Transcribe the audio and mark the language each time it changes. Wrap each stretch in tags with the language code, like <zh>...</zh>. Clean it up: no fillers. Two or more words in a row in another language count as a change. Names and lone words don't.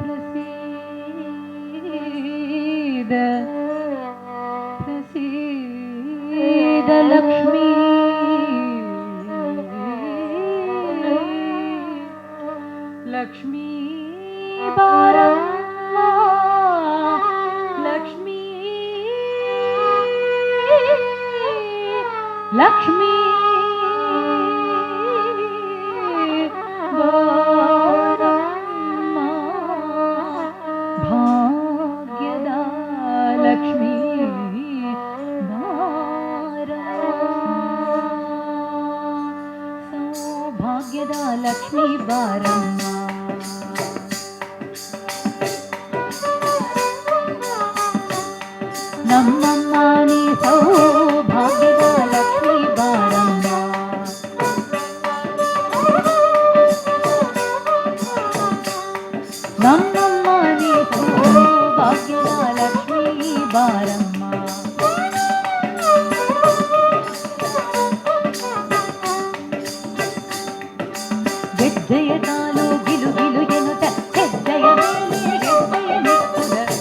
<sa>प्रसीद प्रसीद</sa> <kn>ಲಕ್ಷ್ಮೀ ಲಕ್ಷ್ಮೀ ಬಾರಮ್ಮ ಲಕ್ಷ್ಮೀ ಲಕ್ಷ್ಮೀ ಬಾರಮ್ಮ ಭಾಗ್ಯದ ಲಕ್ಷ್ಮೀ ಬಾರಮ್ಮ ಸೌಭಾಗ್ಯದ ಲಕ್ಷ್ಮೀ ಬಾರಮ್ಮ ನಮ್ಮಮ್ಮ ನೀ ಸೌಭಾಗ್ಯದ ಲಕ್ಷ್ಮೀ ಬಾರಮ್ಮ ನಮ್ಮಮ್ಮ ನೀ ಸೌಭಾಗ್ಯದ ಲಕ್ಷ್ಮೀ ಬಾರಮ್ಮ ಗೆಜ್ಜೆಯ ತಾನು ಗಿಲು ಗಿಲು ಎನ್ನುತ್ತ ಹೆಜ್ಜೆಯ ಮೇಲೆ ಹೆಜ್ಜೆಯ ನಿಕ್ಕುದ</kn>